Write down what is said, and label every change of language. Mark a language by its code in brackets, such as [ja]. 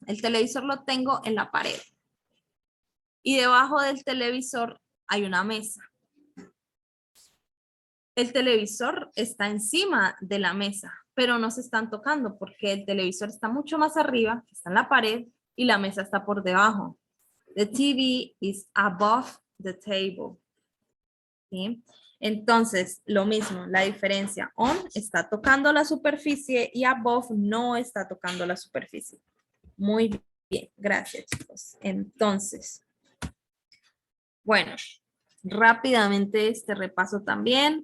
[es] El televisor lo tengo en la pared. Y debajo del televisor hay una mesa. El televisor está encima de la mesa, pero no se están tocando porque el televisor está mucho más arriba, está en la pared, y la mesa está por debajo. [en] The TV is above the table. [es] ¿Sí? Entonces, lo mismo, la diferencia. On está tocando la superficie y above no está tocando la superficie. Muy bien, gracias, chicos. Entonces, bueno, rápidamente este repaso también.